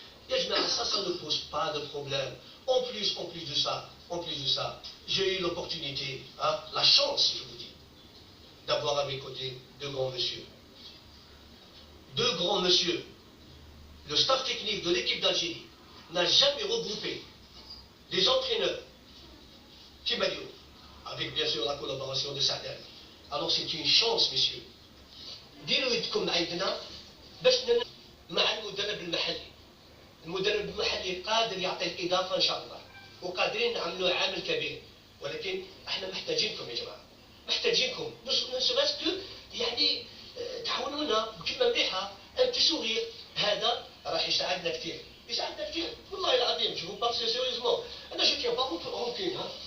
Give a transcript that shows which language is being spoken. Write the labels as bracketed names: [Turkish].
[French] Et ça ne pose pas de problème. En plus de ça, j'ai eu l'opportunité, hein, la chance, je vous dis, d'avoir à mes côtés deux grands messieurs. Le staff technique de l'équipe d'Algérie n'a jamais regroupé des entraîneurs [Arabic] كما اليوم [French] avec bien sûr la collaboration de Saadani. Alors c'est une chance messieurs. [Arabic] ديروا يدكم عندنا باش مع المدرب المحلي. المدرب المحلي قادر يعطي الإضافة إن شاء الله وقادرين نعملوا عامل كبير ولكن احنا محتاجينكم يا جماعة محتاجينكم بس يعني تعاونونا بكلمة مليحة ان تسوغير هذا راح يساعدنا كثير والله العظيم [French] je vous parle sérieusement [Arabic] انا [French] je tiens pas rancune